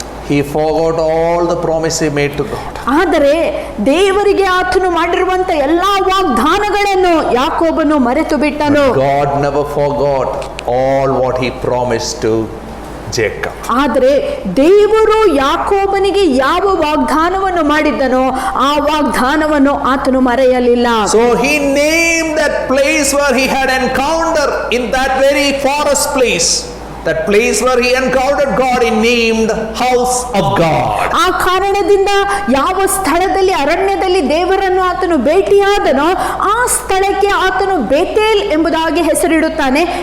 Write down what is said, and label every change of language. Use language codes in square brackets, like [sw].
[en] He forgot all the promise he made to God. [kn] ಆದರೆ ದೇವರಿಗೆ ಆತನು ಮಾಡಿರುವಂತ ಎಲ್ಲಾ ವಾಗ್ದಾನಗಳನ್ನು ಯಾಕೋಬನು ಮರೆತು ಬಿಟ್ಟನು. [en] God never forgot all what he promised to Jacob. [kn] ಆದರೆ ದೇವರು ಯಾಕೋಬನಿಗೆ ಯಾವ ವಾಗ್ದಾನವನ್ನು ಮಾಡಿದ್ದನೋ ಆ ವಾಗ್ದಾನವನ್ನು ಆತನು ಮರೆಯಲಿಲ್ಲ. [en] So he named that place where he had encounter, in that very forest place, that place where he encountered God, he named house of God. [kn] ಆ ಕಾರಣದಿಂದ ಯಾವ ಸ್ಥಳದಲ್ಲಿ ಅರಣ್ಯದಲ್ಲಿ ದೇವರನ್ನು ಆತನು ಭೇಟಿಯಾದನೋ ಆ ಸ್ಥಳಕ್ಕೆ ಆತನು ಬೇತೇಲ್ ಎಂಬುದಾಗಿ ಹೆಸರಿಡುತ್ತಾನೆ.